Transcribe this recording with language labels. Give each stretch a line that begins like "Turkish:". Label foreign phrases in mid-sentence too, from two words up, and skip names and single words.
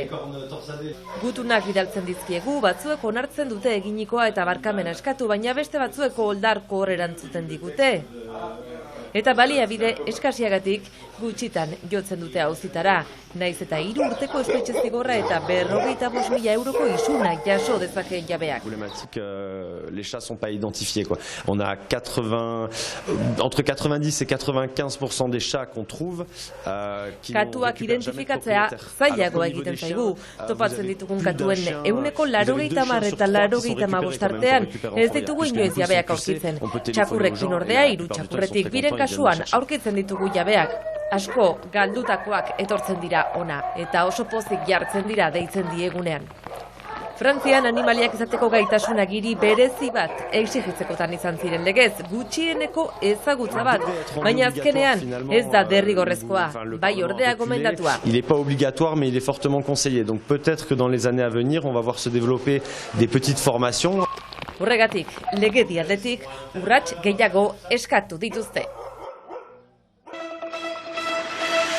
Basque: Gutunak bidaltzen dizkiegu, batzuek onartzen dute eginikoa eta barkamena eskatu, baina beste batzueko oldarko erantzuten digute. Eta baliabide eskasiagatik gutxitan jotzen dute auzitara. Naiz eta 3 urteko espetxe zigorra eta 55.000 euroko isuna jaso dezakeen jabeak.
French: Les chats sont pas identifiés, quoi. On a entre 90 et 95% des chats qu'on trouve
Basque: katuak identifikatzea zailagoa egiten zaigu. Topatzen ditugun katuen eguneko 80 eta 85 artean ez ditugu inoiz jabeak aurkitzen. Txakurrekin ordea 3 txakurretik biren kasuan aurkitzen ditugu jabeak. Asko galdutakoak etortzen dira ona eta oso pozik jartzen dira deitzen diegunean. Frantzian animaliak izateko gaitasun agiri berezi bat exigitzekotan izan ziren legez, gutxieneko ezagutza bat, baina azkenean ez da derrigorrezkoa, bai ordea gomendatua.
French: Il n'est pas obligatoire, mais il est fortement conseillé. Donc peut-être que dans les années à venir, on va voir se développer des petites formations.
Basque: Horregatik, legedi aldetik, urrats gehiago eskatu dituzte.